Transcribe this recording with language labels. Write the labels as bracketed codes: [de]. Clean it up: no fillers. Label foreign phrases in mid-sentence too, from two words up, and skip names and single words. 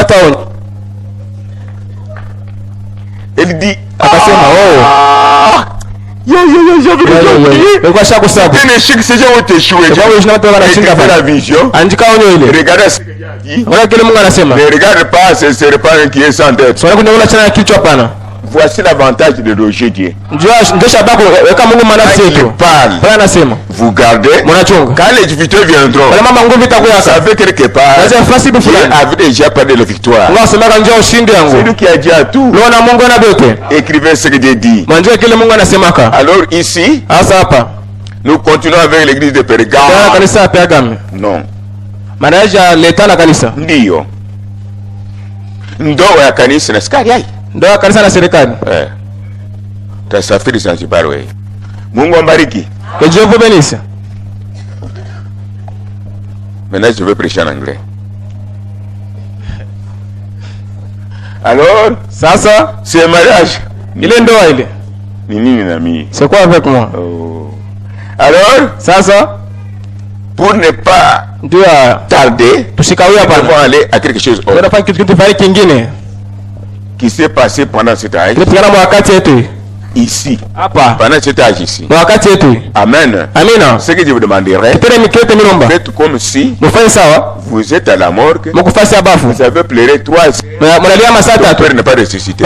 [fr] Elle dit, la vision. Regardez ce que j'ai dit. Ne regarde pas ce serpent qui est sans tête. Voici l'avantage de loger Dieu. [sw] Ndio sababu weka Mungu manafsi yetu. Bwana anasema, [fr] vous gardez. Quand les victoires viendront, ça veut quelque part, Dieu avait déjà parlé de la victoire. C'est lui qui a dit à tout. Écrivez ce que Dieu dit. Alors ici, nous continuons avec l'église de Pergame. Non. [sw] Ndio. Ndoa ya kanisa na serikali hai. Ndoa ya kanisa na serikali. Tasafiri Zanzibar wewe. Mungu ambariki. [fr] Que Dieu vous bénisse. Maintenant je vais prêcher en anglais. Alors, [sw] sasa [fr] c'est mariage. [sw] Ile ndoa ile. Ni nini na mimi? [fr] C'est quoi avec moi? Oh. Alors, [sw] sasa [fr] pour ne pas tarder, [sw] tusikawia hapa. [fr] On va aller à quelque chose autre. [sw] Tunafanya kitu kingine [fr] qui s'est passé pendant cet âge. Ici, pendant cet âge ici. Amen. [sw] Amina. [fr] Ce que je vous demanderai, faites comme si vous êtes à la morgue. Vous avez pleuré 3 heures. Ton père n'est pas ressuscité.